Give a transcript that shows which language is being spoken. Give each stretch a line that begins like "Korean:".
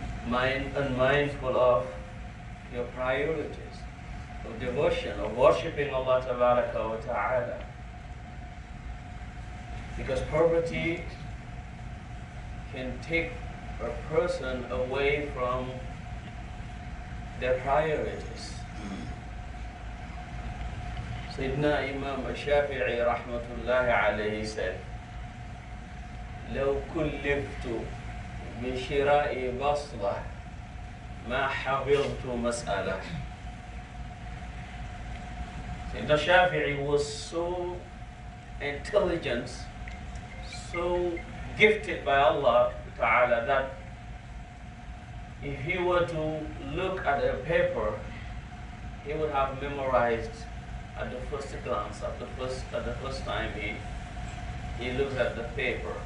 English: Unmindful of your priorities, of devotion, of worshipping Allah Tabaraka wa Ta'ala. Because poverty can take a person away from their priorities. Sayyidina Imam Shafi'i rahmatullahi alayhi said,
Arabic: لو كلفت بشراء بصلة ما حفظت مسألة.
English: Sayyidina Shafi'i was so intelligent, so gifted by Allah Ta'ala that if he were to look at a paper, he would have memorized at the first glance, at the first time he looks at the paper.